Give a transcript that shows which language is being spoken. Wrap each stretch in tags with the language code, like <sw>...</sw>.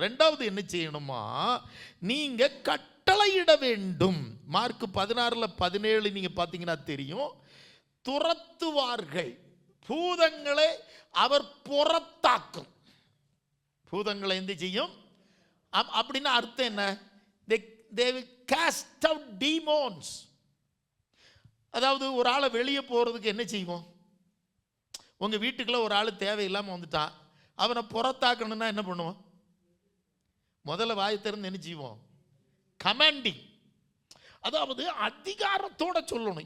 <ta>ரெண்டாவது என்ன செய்யணுமா? நீங்கள் கட்டளையிட வேண்டும். மார்க் 16:17 நீங்கள் பார்த்தீங்கன்னா தெரியும். துரத்துவார்கள், பூதங்களை அவர் புறத்தாக்கும். பூதங்களை எந்த செய்யும் அப்படின்னா அர்த்தம் என்ன?</ta> <en>they will cast out demons.</en> <ta>அதாவது ஒரு ஆளை வெளியே போகிறதுக்கு என்ன செய்வோம்? உங்கள் வீட்டுக்குள்ள ஒரு ஆள் தேவையில்லாமல் வந்துட்டான், அவனை புறத்தாக்கணும்னா என்ன பண்ணுவோம்? முதல்ல வாய் திறந்து என்ன செய்வோம்? கமாண்டிங். அதாவது அதிகாரத்தோட சொல்லணும்.</ta>